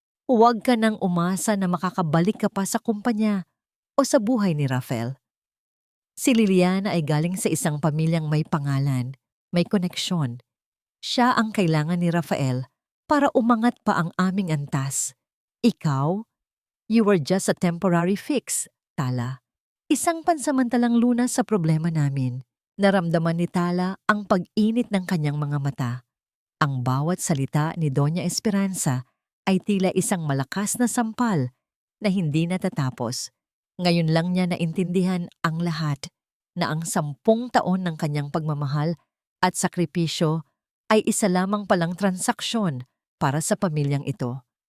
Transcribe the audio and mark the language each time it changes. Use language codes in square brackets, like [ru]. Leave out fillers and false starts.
[tl] Huwag ka nang umasa na makakabalik ka pa sa kumpanya o sa buhay ni Rafael. Si Liliana ay galing sa isang pamilyang may pangalan, may koneksyon. Siya ang kailangan ni Rafael para umangat pa ang aming antas. Ikaw, [en] you were just a temporary fix, Tala. [tl] Isang pansamantalang lunas sa problema namin. Naramdaman ni Tala ang pag-init ng kanyang mga mata. Ang bawat salita ni Doña Esperanza ay tila isang malakas na sampal na hindi natatapos. Ngayon lang niya naintindihan ang lahat na ang 10 taon ng kanyang pagmamahal at sakripisyo ay isa lamang palang transaksyon para sa pamilyang ito.